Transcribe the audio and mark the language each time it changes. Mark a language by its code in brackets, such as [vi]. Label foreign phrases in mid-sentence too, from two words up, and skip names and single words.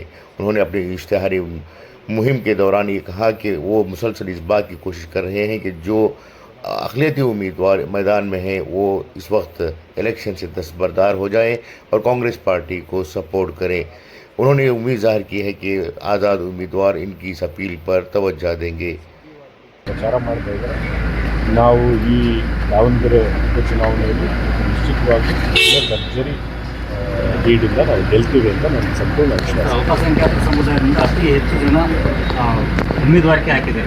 [ur] انہوں نے اپنی اشتہاری مہم کے دوران یہ کہا کہ وہ مسلسل اس بات کی کوشش کر رہے ہیں کہ جو اقلیتی امیدوار میدان میں ہیں وہ اس وقت الیکشن سے دستبردار ہو جائیں اور کانگریس پارٹی کو سپورٹ کریں. انہوں نے امید ظاہر کی ہے کہ آزاد امیدوار ان کی اس اپیل پر توجہ دیں گے. [kn] ಪ್ರಚಾರ ಮಾಡ್ತಾ ಇದ್ದಾರೆ. ನಾವು ಈ ದಾವಣಗೆರೆ ಉಪಚುನಾವಣೆಯಲ್ಲಿ ನಿಶ್ಚಿತವಾಗಿ ಭರ್ಜರಿ ಲೀಡಿಂದ ನಾವು ಗೆಲ್ತೀವಿ ಅಂತ ನನಗೆ ಸಂಪೂರ್ಣ ವಿಶ್ವಾಸ. ಅಲ್ಪಸಂಖ್ಯಾತ ಸಮುದಾಯದಿಂದ ಅತಿ ಹೆಚ್ಚು ಜನ ಉಮೇದುವಾರಿಕೆ ಹಾಕಿದ್ದಾರೆ.